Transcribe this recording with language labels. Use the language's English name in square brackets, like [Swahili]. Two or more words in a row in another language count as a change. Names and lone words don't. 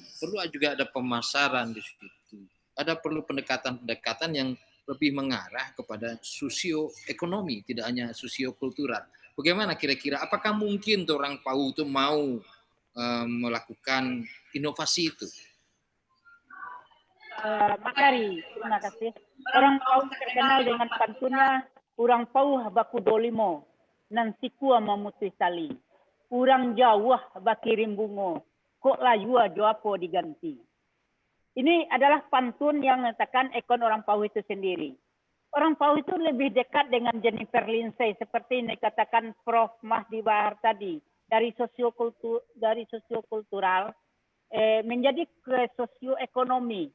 [Indonesian] Perlu juga ada pemasaran di situ. Ada perlu pendekatan-pendekatan yang lebih mengarah kepada sosioekonomi, tidak hanya sosiokultural. Bagaimana kira-kira? Apakah mungkin orang Pauh itu mau melakukan inovasi itu? Makari, terima kasih. [Minangkabau] Orang Pauh terkenal dengan pantunnya, orang Pauh baku dolimo, nan sikua memutih tali. Orang Jawa bakirim bungo, kok layua joapo diganti. [Indonesian] Ini adalah pantun yang mengatakan ikon orang Pauh itu sendiri. Orang Pauh itu lebih dekat dengan Jennifer Lindsay, seperti yang dikatakan Prof. Mahdi Bahar tadi, dari sosiokultural menjadi ke sosioekonomi.